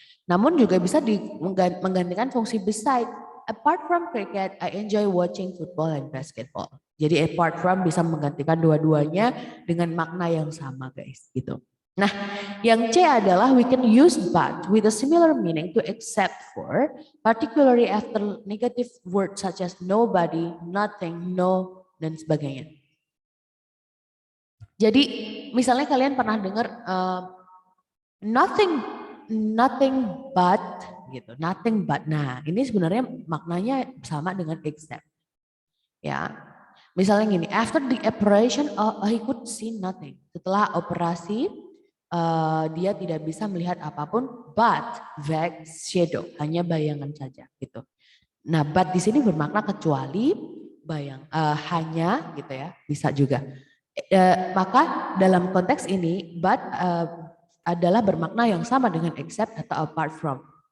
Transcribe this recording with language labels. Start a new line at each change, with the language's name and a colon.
Indonesian: Namun juga bisa menggantikan fungsi beside.
English: Apart from cricket, I enjoy watching football and basketball.
Indonesian: Jadi apart from bisa menggantikan dua-duanya dengan makna yang sama guys.
English: Gitu.
Indonesian: Nah, yang C adalah
English: we can use but with a similar meaning to except for, particularly after negative words such as nobody, nothing, no, dan sebagainya.
Indonesian: Jadi misalnya kalian pernah dengar nothing but gitu, nothing but. Nah, ini sebenarnya maknanya sama dengan except. Ya. Misalnya gini,
English: after the operation he could see nothing.
Indonesian: Setelah operasi dia tidak bisa melihat apapun but vague shadow, hanya bayangan saja gitu. Nah, but di sini bermakna kecuali hanya gitu ya, bisa juga. Maka dalam konteks ini but adalah bermakna yang sama dengan except atau apart from.